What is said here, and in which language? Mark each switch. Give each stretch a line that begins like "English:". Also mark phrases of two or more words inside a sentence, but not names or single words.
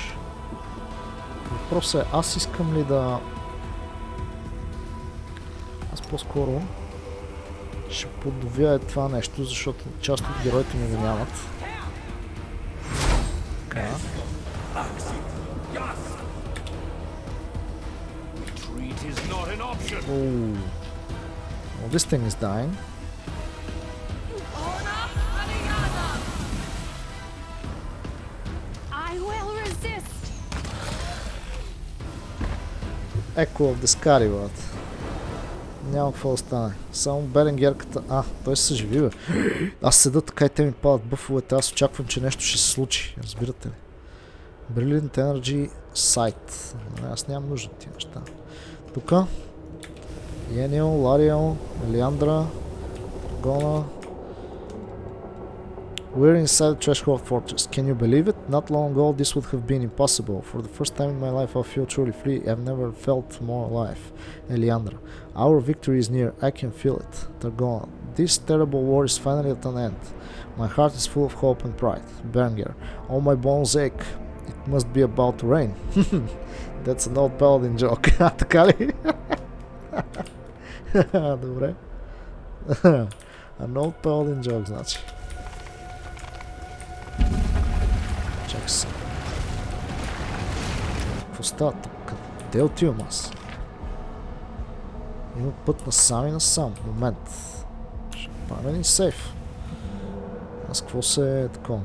Bulgarian: Въпросът е, аз искам ли да... Аз по-скоро ще подновя това нещо, защото част от героите ми го нямат. Така.
English: This thing is dying. will resist. Echo of the Sky,
Bulgarian: брат. Няма какво да стане. Само Беренгерката... той се съживи, бе. Аз седа така и те ми падат бъфовете. Аз очаквам, че нещо ще се случи. Разбирате ли? Brilliant Energy Sight. Аз нямам нужда от тия неща. Тука. Енио, Лариел, Елиандра, Гона.
English: We're inside the Threshold Fortress. Can you believe it? Not long ago this would have been impossible. For the first time in my life I feel truly free. I've never felt more alive. Eliandra. Our victory is near. I can feel it. Targona. This terrible war is finally at an end. My heart is full of hope and pride. Berenger. All my bones ache. It must be about to rain. That's an old paladin joke.
Bulgarian: Така ли? Добре.
English: An old paladin joke,
Bulgarian: значи. Чакай се. Какво става тук? Къде отивам аз? Има път насам и насам. Момент. Ще правим един сейф. Аз какво се такова?